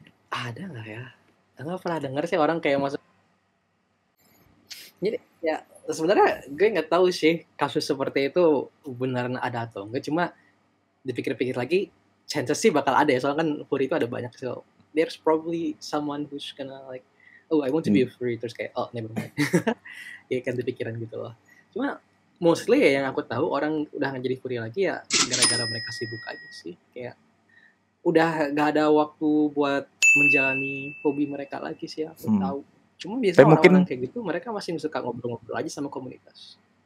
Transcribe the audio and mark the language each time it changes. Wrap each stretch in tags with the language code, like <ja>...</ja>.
<id>Ada nggak ya? Nggak pernah dengar sih orang kayak masuk. Jadi ya sebenarnya gue nggak tahu sih kasus seperti itu beneran ada atau enggak. Cuma dipikir-pikir lagi, chances sih bakal ada ya. Soalnya kan furry itu ada banyak.</id> <en>So there's probably someone who's gonna like, oh I want to be a furry, terus kayak oh never mind.</en> <id>Ya kan pikiran gitu loh. Cuma mostly ya yang aku tahu orang udah nggak jadi furry lagi ya gara-gara mereka sibuk aja sih. Kayak udah nggak ada waktu buat menjalani hobi mereka lagi sih, aku tahu. Cuma biasanya orang-orang kayak gitu mereka masih suka ngobrol-ngobrol aja sama komunitas.</id>